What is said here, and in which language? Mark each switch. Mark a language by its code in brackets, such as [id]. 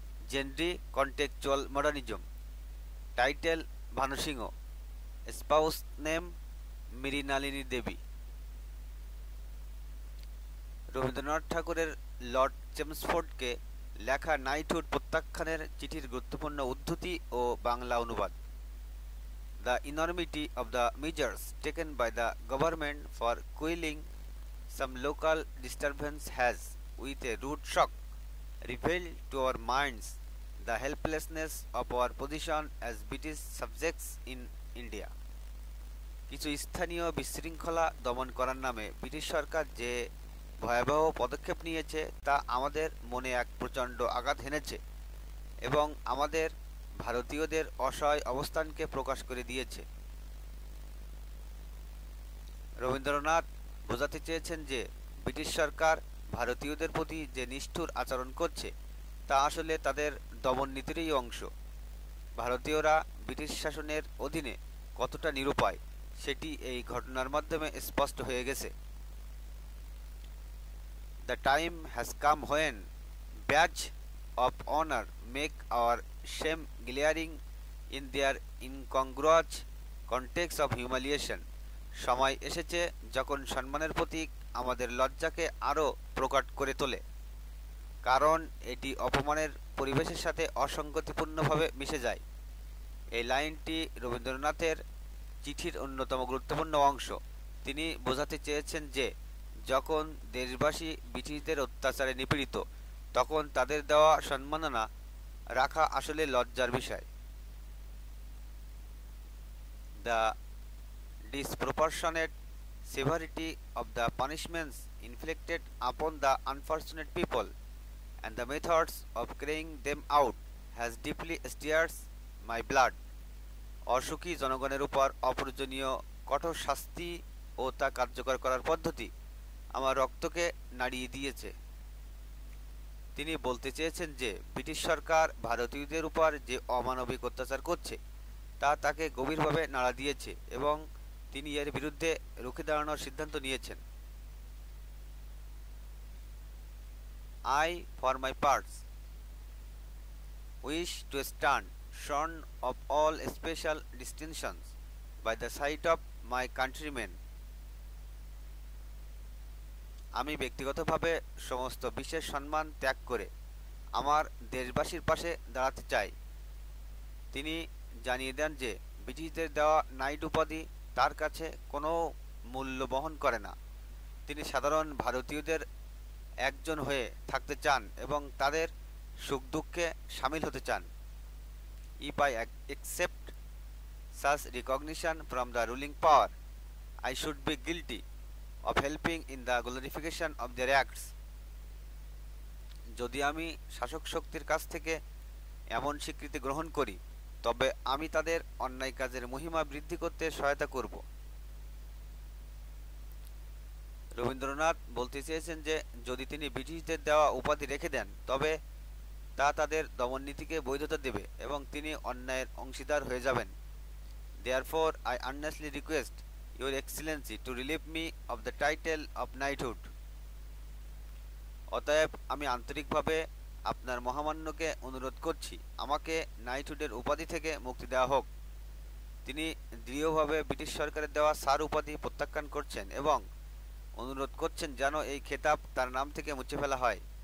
[en] Genre contextual modernism. Title Bhanusingha. Spouse name Mrinalini Debi. [bn] রবীন্দ্রনাথ ঠাকুরের Lord চেমসফোর্ডকে লেখা knighthood প্রত্যাখ্যানের চিঠির গুরুত্বপূর্ণ উদ্ধৃতি ও বাংলা অনুবাদ। [en] The enormity of the measures taken by the government for quelling some local disturbance has, with a rude shock, revealed to our minds the helplessness of our position as British subjects in India. [bn] কিছু স্থানীয় বিশৃঙ্খলা দমন করার নামে British সরকার যে ভয়াবহ পদক্ষেপ নিয়েছে তা আমাদের মনে এক প্রচণ্ড আঘাত হেনেছে এবং আমাদের ভারতীয়দের অসহায় অবস্থানকে প্রকাশ করে দিয়েছে। রবীন্দ্রনাথ বোঝাতে চেয়েছেন যে ব্রিটিশ সরকার ভারতীয়দের প্রতি যে নিষ্ঠুর আচরণ করছে তা আসলে তাদের দমননীতিরই অংশ। ভারতীয়রা ব্রিটিশ শাসনের অধীনে কতটা নিরুপায় সেটি এই ঘটনার মাধ্যমে স্পষ্ট হয়ে গেছে। [en] The time has come when badge of honor make our shame glaring in their incongruous context of humiliation. [bn] সময় এসেছে যখন সম্মানের প্রতীক আমাদের লজ্জাকে আরও প্রকট করে তোলে, কারণ এটি অপমানের পরিবেশের সাথে অসঙ্গতিপূর্ণভাবে মিশে যায়। এই লাইনটি রবীন্দ্রনাথের চিঠির অন্যতম গুরুত্বপূর্ণ অংশ। তিনি বোঝাতে চেয়েছেন যে যখন দেশবাসী ব্রিটিশদের অত্যাচারে নিপীড়িত তখন তাদের দেওয়া সম্মাননা রাখা আসলে লজ্জার বিষয়। [en] The disproportionate severity of the punishments inflicted upon the unfortunate people and the methods of carrying them out has deeply stirred my blood. [bn] অসুখী জনগণের উপর অপ্রয়োজনীয় কঠোর শাস্তি ও তা কার্যকর করার পদ্ধতি আমার রক্তকে নাড়িয়ে দিয়েছে। তিনি বলতে চেয়েছেন যে ব্রিটিশ সরকার ভারতীয়দের উপর যে অমানবিক অত্যাচার করছে তা তাকে গভীরভাবে নাড়া দিয়েছে এবং তিনি এর বিরুদ্ধে রুখে দাঁড়ানোর সিদ্ধান্ত নিয়েছেন। [en] I, for my parts, wish to stand shorn of all special distinctions by the side of my countrymen. [bn] আমি ব্যক্তিগতভাবে সমস্ত বিশেষ সম্মান ত্যাগ করে আমার দেশবাসীর পাশে দাঁড়াতে চাই। তিনি জানিয়ে দেন যে ব্রিটিশদের দেওয়া নাইট উপাধি তার কাছে কোনো মূল্য বহন করে না। তিনি সাধারণ ভারতীয়দের একজন হয়ে থাকতে চান এবং তাদের সুখ দুঃখে সামিল হতে চান। [en] If I accept such recognition from the ruling power, I should be guilty of helping in the glorification of their acts. [bn] যদি আমি শাসক শক্তির কাছ থেকে এমন স্বীকৃতি গ্রহণ করি তবে আমি তাদের অন্যায় কাজের মহিমা বৃদ্ধি করতে সহায়তা করব। রবীন্দ্রনাথ বলতে চেয়েছেন যে যদি তিনি ব্রিটিশদের দেওয়া উপাধি রেখে দেন তবে তা তাদের দমননীতিকে বৈধতা দেবে এবং তিনি অন্যায়ের অংশীদার হয়ে যাবেন। [en] Therefore, I earnestly request Your Excellency to relieve me of the title of knighthood. [bn] অতএব আমি আন্তরিকভাবে আপনার মহামান্যকে অনুরোধ করছি আমাকে নাইটহুডের উপাধি থেকে মুক্তি দেওয়া হোক। তিনি দৃঢ়ভাবে ব্রিটিশ সরকারের দেওয়া স্যার উপাধি প্রত্যাখ্যান করছেন এবং অনুরোধ করছেন যেন এই খেতাব তার নাম থেকে মুছে ফেলা হয়।